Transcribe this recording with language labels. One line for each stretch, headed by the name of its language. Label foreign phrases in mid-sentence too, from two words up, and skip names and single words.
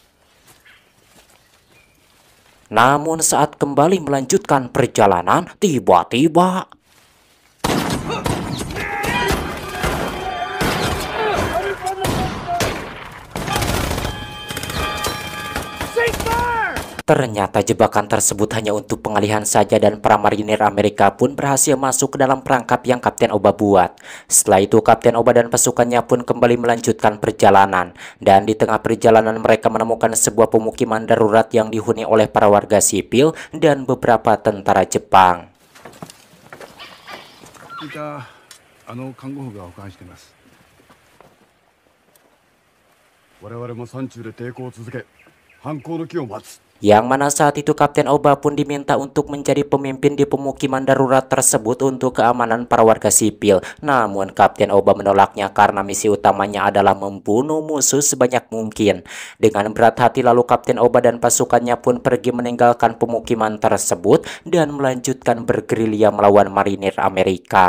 Indonesian: Namun saat kembali melanjutkan perjalanan, tiba-tiba ternyata jebakan tersebut hanya untuk pengalihan saja dan para marinir Amerika pun berhasil masuk ke dalam perangkap yang Kapten Oba buat. Setelah itu Kapten Oba dan pasukannya pun kembali melanjutkan perjalanan. Dan di tengah perjalanan mereka menemukan sebuah pemukiman darurat yang dihuni oleh para warga sipil dan beberapa tentara Jepang.
Japanese: 看護婦が保管しています。我々も山中で抵抗を続け、反抗の機を待つ。
Indonesian: Yang mana saat itu Kapten Oba pun diminta untuk menjadi pemimpin di pemukiman darurat tersebut untuk keamanan para warga sipil. Namun Kapten Oba menolaknya karena misi utamanya adalah membunuh musuh sebanyak mungkin. Dengan berat hati lalu Kapten Oba dan pasukannya pun pergi meninggalkan pemukiman tersebut dan melanjutkan bergerilya melawan marinir Amerika.